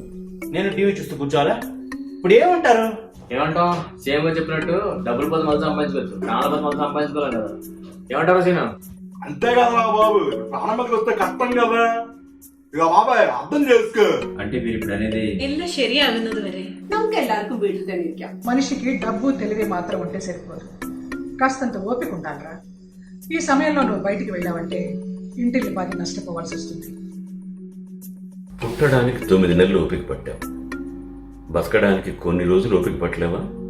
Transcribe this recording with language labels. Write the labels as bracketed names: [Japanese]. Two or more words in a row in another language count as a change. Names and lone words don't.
[Telugu] నేను టీవీ చూస్తూ కూర్చోవాలా? ఇప్పుడు ఏమంటారు? ఏమంటాం? సేమ్ గా చెప్పినట్టు డబ్బులు 10 మంది సంపాదించుకోవచ్చు, ప్రాణాల 10 మంది సంపాదించుకోవాలి కదా. ఏమంటారు సీను? అంతే కదా బాబు, ప్రాణాలకు వస్తే కష్టం కదా. ఇక బాబాయ్ అర్థం చేసుకో. అంటే మీరు ఇప్పుడు అనేది [Malayalam] ಎಲ್ಲ ശരിയാകുന്നത് വരെ [Telugu] నమ్మకెళ్ళారు వీడు తెలియక. మనిషికి డబ్బు తెలివి మాత్రం ఉంటే సరిపోదు, కాస్తంత ఓపిక ఉండాలిరా. ఈ సమయంలో నువ్వు బయటికి వెళ్ళావంటే ఇంటిని బాగా నష్టపోవాల్సి వస్తుంది. పుట్టడానికి 9 నెలలు ఓపిక పట్టావు, బతకడానికి కొన్ని రోజులు ఓపిక పట్టలేవా?